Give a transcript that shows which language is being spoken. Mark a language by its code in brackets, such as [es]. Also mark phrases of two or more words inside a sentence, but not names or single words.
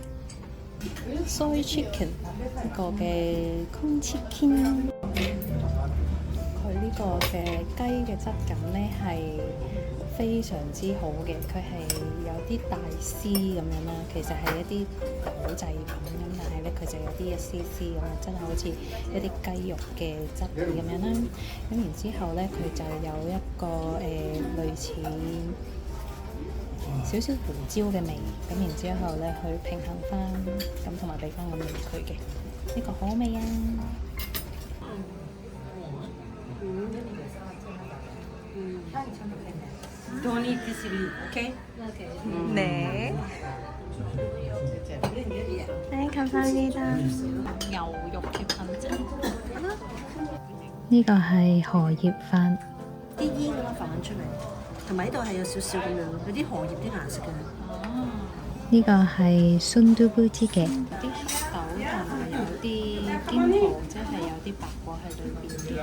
[en] Soy chicken [yue] 呢個嘅 Kung Chicken， 佢呢個嘅雞嘅質感呢係非常之好嘅，佢係有啲大絲咁樣啦，其實係一啲豆製品咁，但係呢，佢就有啲一絲絲咁樣，真係好似一啲雞肉嘅質地咁樣啦。咁然之後呢，佢就有一個類似少少胡椒嘅味，咁然之後咧去平衡翻，咁同埋俾翻個味佢嘅，呢個好味啊 [en] ！Don't eat this, okay? [ko] 네. 네, 감사합니다. [yue] 牛肉嘅品質。呢個係荷葉飯。啲煙咁樣浮緊出嚟，同埋呢度係有少少咁樣，有啲荷葉啲顏色嘅。呢個係sundubuchi嘅。有啲黑豆同埋有啲堅果，即係有啲白果喺裏邊嘅。